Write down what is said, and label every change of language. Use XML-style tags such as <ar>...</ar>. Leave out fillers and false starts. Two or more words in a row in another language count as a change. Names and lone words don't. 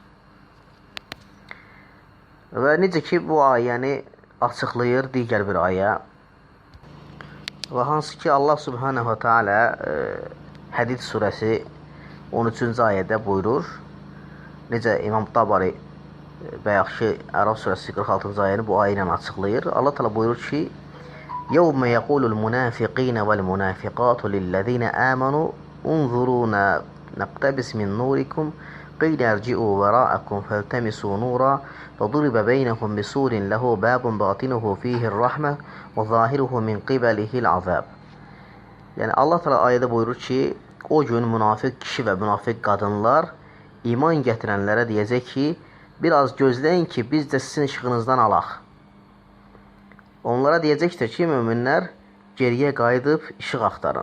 <az>Və necə ki, bu ayəni açıqlayır digər bir ayə. Və hansı ki, Allah</az> <ar>سبحانه وتعالى</ar> <az>Hədid surəsi 13-cü ayədə buyurur. Necə İmam Tabari bayaqki Əraf surəsi 46-cı ayəni bu ayə ilə açıqlayır. Allah Teala buyurur ki,</az> <ar>يَوْمَ يَقُولُ الْمُنَافِقِينَ وَالْمُنَافِقَاتُ لِلَّذِينَ آمَنُوا انظُرُونَا نَقْتَبِسْ مِنْ نُورِكُمْ قِيلَ ارْجِعُوا وَرَاءَكُمْ فَالْتَمِسُوا نُورًا فَضُرِبَ بَيْنَهُمْ بِسُورٍ لَهُ بَابٌ بَاطِنُهُ فِيهِ الرَّحْمَةُ وَظَاهِرُهُ مِنْ قِبَلِهِ الْعَذَابُ.</ar> <az>Yəni Allah Teala ayədə buyurur ki, o gün münafiq kişi və münafiq qadınlar iman gətirənlərə deyəcək ki, biraz gözləyin ki, biz də sizin işığınızdan alaq. Onlara deyəcəkdir ki, möminlər geriyə qayıdıb işıq axtarın.</az>